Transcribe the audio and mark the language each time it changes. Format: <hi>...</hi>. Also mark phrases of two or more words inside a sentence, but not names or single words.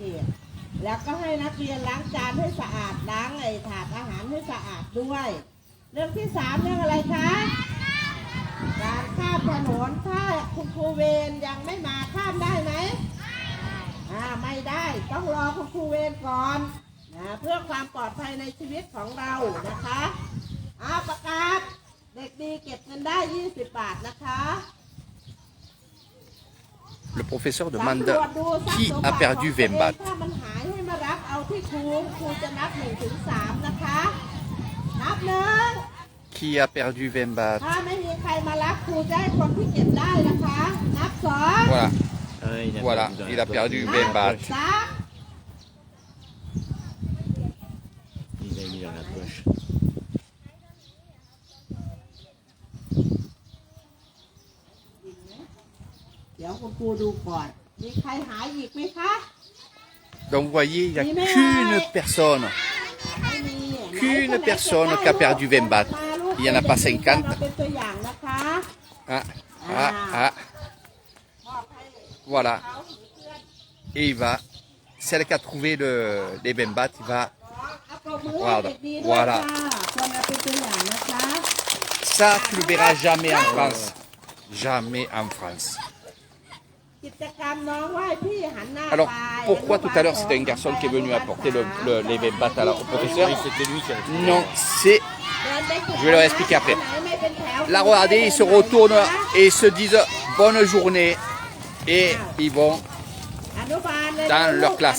<th>ต แล้วก็ให้นักเรียนล้างจานให้สะอาดล้างถาดอาหารให้สะอาดด้วย เรื่องที่ 3 เรื่องอะไรคะการข้ามถนนถ้าคุณครูเวรยังไม่มาข้ามได้ไหมไม่ได้ต้องรอคุณครูเวรก่อนนะเพื่อความปลอดภัยในชีวิตของเรานะคะประกาศเด็กดีเก็บเงินได้20 บาทนะคะ</th> <fr>Le professeur</fr> <th>สำ</th> <fr>demande</fr> <th>รวจดูทรัพ</th> <fr>qui</fr> <th>ย์สม</th> <fr>a</fr> <th>บัติ</th> <fr>perdu</fr> <th>ของตัวเอง</th> <fr>20 bahts.</fr> <th>ถ้ามันหายให้มารับเอาที่ครูจะนับ1 ถึง 3นะคะนับ1</th> <fr>Qui a perdu 20 bahts?</fr> <th>ถ้าไม่มีใครมารับครูจะให้คนที่เก็บได้นะคะ นับ 2</th> <fr>Voilà. Ah, Voilà, il a perdu 20 bahts.</fr> <th>3</th> <fr>Il l'a mis dans la poche.</fr> <th>เดี๋ยวคุณครูดูก่อน มีใครหายอีกไหมคะ</th> <fr>Donc vous voyez, il n'y a qu'une personne,</fr> <th>ไม่มี</th> <fr>qu'une personne qui a perdu 20 bahts. Il n'y en a pas 50.</fr> <th>เราเป็นตัวอย่างนะคะ</th> <fr>Ah,</fr> <th>มอบให้</th> <fr>voilà.</fr> <th>เขาถือเพื่อน</th> <fr>Et il va, celle qui a trouvé les 20 bahts, il va.</fr> <th>เอาปรบมือให้เด็กดีด้วย</th> <fr>Voilà.</fr> <th>ค่ะควรเอาเป็นตัวอย่างนะคะ</th> <fr>Ça, tu le verras jamais en France. Jamais en France.</fr> <th>กิจกรรมน้องไหว้พี่หันหน้า</th> <fr>Alors,</fr> <th>ไป</th> <fr>pourquoi tout à l'heure c'était un garçon qui est venu apporter les 20 bahts au professeur? Oui, c'était lui qui avait Non, c'est. Je vais leur expliquer après. Là, regardez, ils se retournent et ils se disent bonne journée. Et ils vont dans leur classe.</fr>